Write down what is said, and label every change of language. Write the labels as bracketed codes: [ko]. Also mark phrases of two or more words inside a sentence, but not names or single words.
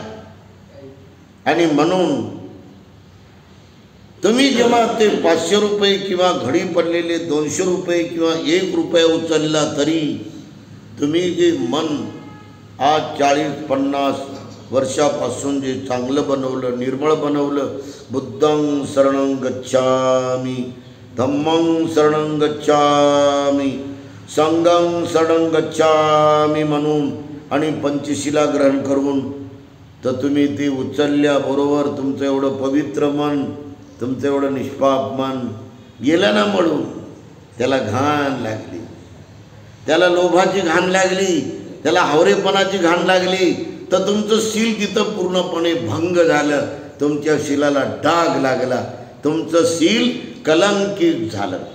[mr] आणि म्हणून तुम्ही जेव्हा ते 500 रुपये किंवा घडी पडलेले 200 रुपये किंवा 1 रुपया उचलला तरी तुम्ही जे मन आज 40-50 वर्षापासून जे चांगलं बनवलं, निर्मळ बनवलं, [pi] बुद्धं शरणं गच्छामी, धम्मं शरणं गच्छामी, संघं शरणं गच्छामी [mr] म्हणून आणि पंचशिला ग्रहण करून, तर तुम्ही ती उचलल्याबरोबर तुमचं एवढं पवित्र मन, तुमचं एवढं निष्पाप मन गेलं ना म्हणून. त्याला घाण लागली, त्याला लोभाची घाण लागली, त्याला हावरेपणाची घाण लागली, तर तुमचं शील तिथं पूर्णपणे भंग झालं, तुमच्या शीलाला डाग लागला, तुमचं शील कलंकित झालं.